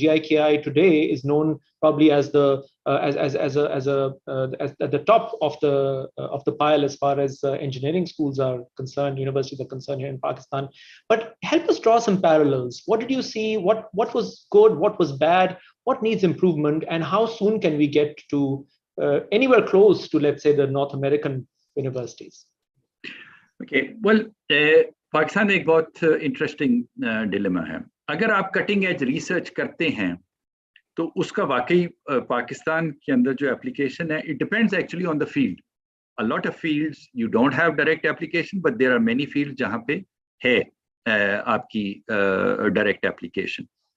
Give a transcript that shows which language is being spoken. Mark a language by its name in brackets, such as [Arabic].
[English] GIKI today is known probably as the at the top of the pile as far as engineering schools are concerned, universities are concerned here in Pakistan. But help us draw some parallels. What did you see? What was good? What was bad? What needs improvement? And how soon can we get to anywhere close to, let's say, the North American universities? Okay, well, [Hindi] Pakistan में एक बहुत interesting dilemma है. अगर आप cutting edge research करते हैं तो उसका वाकई पाकिस्तान के अंदर जो एप्लीकेशन है, [English] it depends actually on the field. A lot of fields you don't have direct application, but there are many fields [Hindi] जहाँ पे है आपकी [English] direct application.